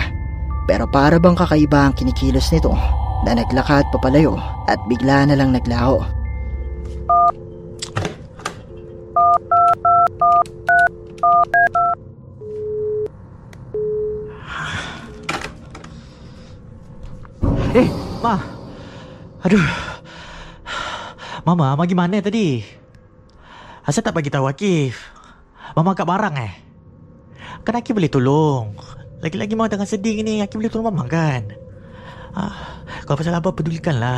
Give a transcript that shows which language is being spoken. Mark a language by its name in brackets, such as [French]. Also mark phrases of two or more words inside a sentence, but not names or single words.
[Filipino] Pero para bang kakaiba ang kinikilos nito na naglakad papalayo at bigla na lang naglaho. [Malay] Ma. Aduh. Mama pergi mana tadi? Asal tak bagi tahu Akif? Mama angkat barang Kan Akif boleh tolong. Lagi-lagi Mama tengah sedih ni, Akif boleh tolong Mama kan? Kalau pasal Abah pedulikanlah.